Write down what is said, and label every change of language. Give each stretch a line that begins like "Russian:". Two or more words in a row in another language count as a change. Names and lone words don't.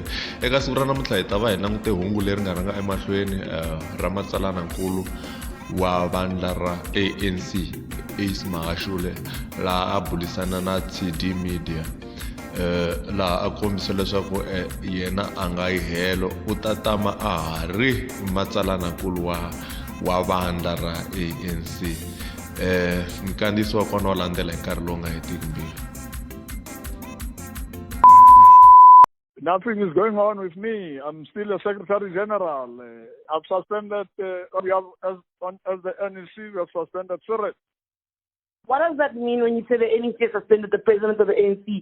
Tsonga: Eka siku ra namuntlha hi ta va hi langute hungu leri nga rhanga emahlweni ra Matsalana-nkulu wa vandla ra ANC Ace Magashule laha a bulisana na Tshidi Media laha a kombisa leswaku yena angayi helo u ta tama a ha ri Matsalana-nkulu wa vandla ra ANC. Mkandisi wa kona wa landzela hi nkarhi lowu nga hetiki mbili.
English: Nothing is going on with me. I'm still a Secretary General. I've suspended, as the NEC, we have suspended Suret. What does that mean when you say the NEC suspended the president of the ANC?